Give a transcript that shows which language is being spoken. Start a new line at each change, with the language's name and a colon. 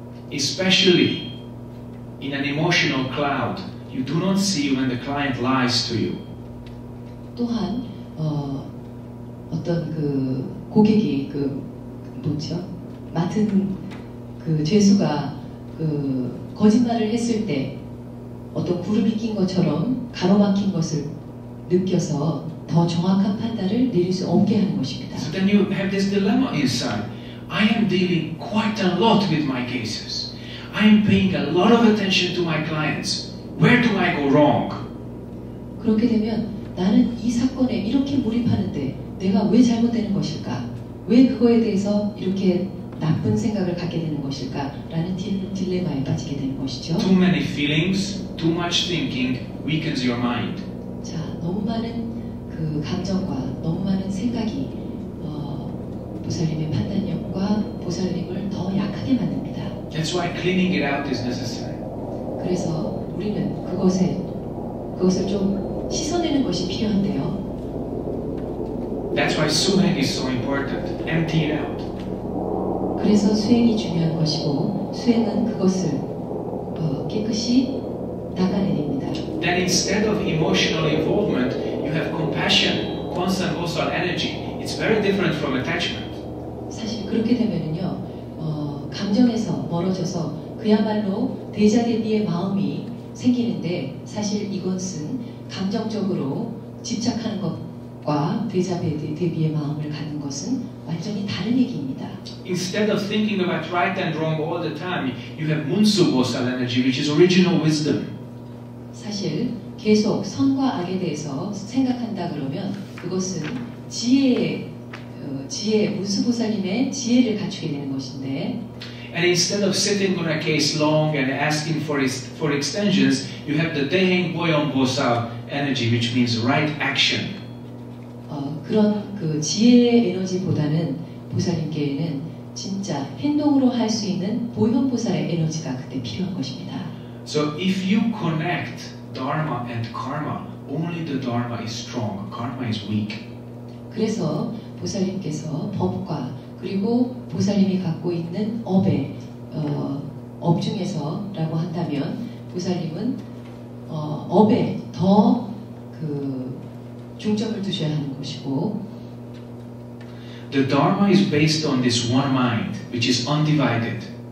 English: Especially in an emotional cloud, you do not see when the client lies to you.
Korean: 또한 어떤 그 고객이 맡은 그 죄수가 그 거짓말을 했을 때 어떤 구름이 낀 것처럼 가로막힌 것을 느껴서 더 정확한 판단을 내릴 수 없게 하는 것입니다.
English: So then you have this dilemma inside. I am dealing quite a lot with my cases. I am paying a lot of attention to my clients. Where do I go wrong?
Korean: 그렇게 되면 나는 이 사건에 이렇게 몰입하는데 내가 왜 잘못되는 것일까? 왜 그거에 대해서 이렇게 나쁜 생각을 갖게 되는 것일까? 라는 딜레마에 빠지게 되는 것이죠.
English: Too many feelings, too much thinking weakens your mind.
Korean: 자, 너무 많은 그 감정과 너무 많은 생각이 보살님의 판단력과 보살님을 더 약하게 만듭니다.
English: That's why cleaning it out is necessary.
Korean: 그래서 우리는 그것을 좀 씻어내는 것이 필요한데요.
English: That's why suheng is so important. Empty it out.
Korean: 그래서 수행이 중요한 것이고 수행은 그것을 깨끗이 닦아내립니다.
English: Then instead of emotional involvement, you have compassion, constant bosal energy. It's very different from attachment.
Korean: 사실 그렇게 되면은요, 감정에서 멀어져서 그야말로 대자대비의 마음이 생기는데 사실 이것은 감정적으로 집착하는 것과 대자대비의 마음을 갖는 것은 완전히 다른 얘기입니다.
English: Instead of thinking about right and wrong all the time, you have munsu bosal energy, which is original wisdom.
Korean: 사실 계속 선과 악에 대해서 생각한다 그러면 그것은 지혜 문수보살님의 지혜를 갖추게 되는 것인데
English: And instead of sitting on a case long and asking for extensions, you have the Deheng Boyon Bosal energy, which means right action.
Korean: 그런 그 지혜의 에너지보다는 보살님께는 진짜 행동으로 할 수 있는 보현보살의 에너지가 그때 필요한 것입니다.
English: So if you connect Dharma and Karma, only the Dharma is strong, Karma is weak.
Korean: 그래서 보살님께서 법과 그리고 보살님이 갖고 있는 업 중에서라고 한다면 보살님은 업에 더 그 중점을 두셔야 하는 것이고
English: The Dharma is based on this one mind, which is undivided.